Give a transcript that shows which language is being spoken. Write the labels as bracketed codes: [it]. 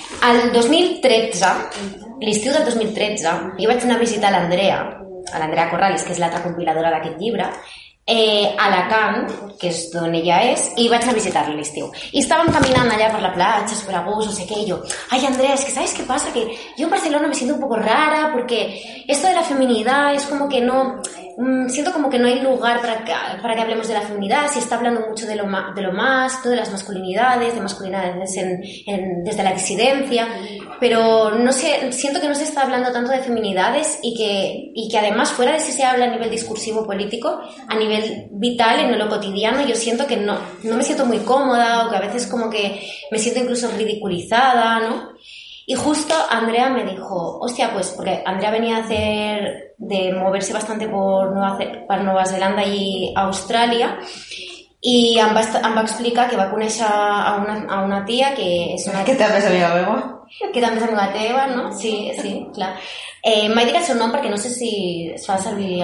[ca] El 2013, l'estiu del 2013, jo vaig anar a visitar l'Andrea Corrales, que és l'altra compiladora d'aquest llibre, a Alacant, que és d'on ella és, i vaig anar a visitar-la l'estiu. I estàvem caminant allà per la platja, super a gust, no sé què, i jo, ai, Andrés, que saps què passa? Que jo a [es] Barcelona me siento un poco rara, porque esto de la feminidad es como que no... Siento como que no hay lugar para que hablemos de la feminidad, si está hablando mucho de las masculinidades, de masculinidades desde la disidencia, pero no sé, siento que no se está hablando tanto de feminidades y que además, fuera de si se habla a nivel discursivo político, a nivel vital, en lo cotidiano, yo siento que no me siento muy cómoda o que a veces como que me siento incluso ridiculizada, ¿no? Y justo Andrea me dijo, hostia, pues, porque Andrea venía a hacer... de moverse bastante [ca] per Nova Zelanda i Austràlia i em va explicar que va conèixer a una tia que és una... Que també és amiga meva. Que també és amiga teva, no? Sí, sí, clar. M'ha dit el seu nom perquè no sé si es fa servir...